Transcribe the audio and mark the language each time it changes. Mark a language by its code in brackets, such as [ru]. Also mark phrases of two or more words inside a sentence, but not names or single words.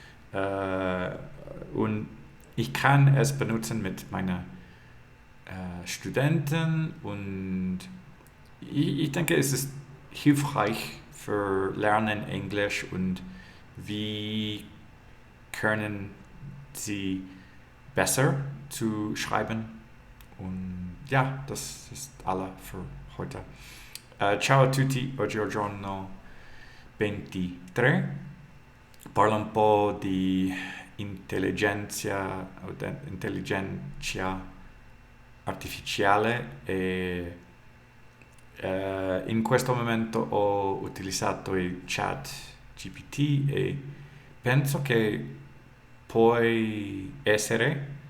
[de] Und ich kann es benutzen mit meinen Studenten und ich denke, es ist hilfreich für Lernen Englisch und wie können sie besser zu schreiben. Und ja, das ist alles für heute. [it] Ciao a tutti, oggi è il giorno 23. Parlo un po' di intelligenza artificiale e in questo momento ho utilizzato il chat GPT e penso che può essere